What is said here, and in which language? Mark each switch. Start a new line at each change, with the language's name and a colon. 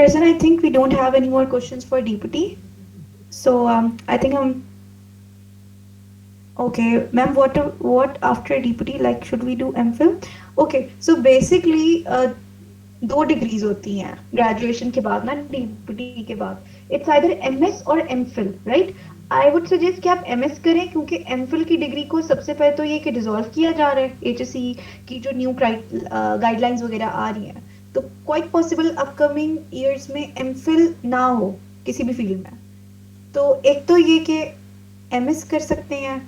English: Hasan, I think we don't have any more questions for DPT. So I think okay, ma'am, what after DPT, like should we do MPhil? Okay, so basically
Urdu: 2 degrees ہوتی ہیں graduation کے بعد نا DPT کے بعد.
English: It's either MS اور MPhil, right? I would suggest
Urdu: کہ آپ MS کریں کیونکہ MPhil کی ڈگری کو سب سے پہلے تو یہ کہ ڈیزالو کیا جا رہا ہے HSE کی جو نیو گائیڈ لائنز وغیرہ آ رہی ہیں. تو کوائٹ پاسبل اپ کمنگ ایئرس میں MPhil نہ ہو کسی بھی فیلڈ میں. تو ایک تو یہ کہ MS کر سکتے ہیں.